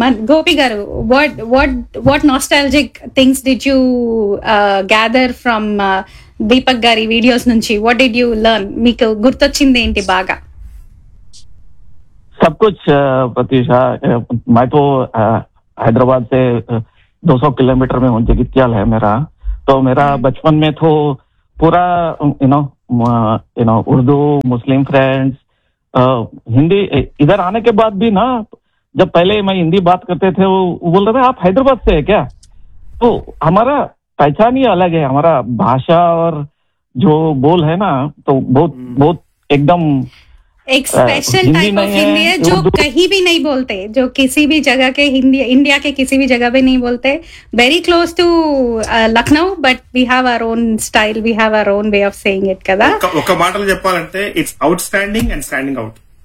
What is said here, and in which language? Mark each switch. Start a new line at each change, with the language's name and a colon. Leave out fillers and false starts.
English: గోపి గారు, what nostalgic things did you gather from Deepak గారి videos నుంచి? What did you learn?
Telugu: మీకు గుర్తొచ్చింది ఏంటి బాగా?
Hindi: సబ్ కుచ్ ప్రతీష, మై తో హైదరాబాద్ 200 కిలోమీటర్ మే ఉంది జగిత్యాల హై మేరా. तो मेरा बचपन में तो पूरा you know Urdu Muslim friends Hindi. इधर आने के बाद भी ना, जब पहले मैं हिंदी बात करते थे वो बोल रहे थे आप हैदराबाद से है क्या? तो हमारा पहचान ही अलग है, हमारा भाषा और जो बोल है ना, तो बहुत बहुत एकदम एक स्पेशल टाइप ऑफ हिंदी है जो कहीं भी नहीं बोलते, जो किसी भी जगह के हिंदी, इंडिया के किसी भी जगह पे नहीं बोलते.
English: Very close to Lucknow, but we have our own style, we have our own way of saying it कदा.
Telugu: ఒక మాటలో చెప్పాలంటే
English: It's outstanding and standing out.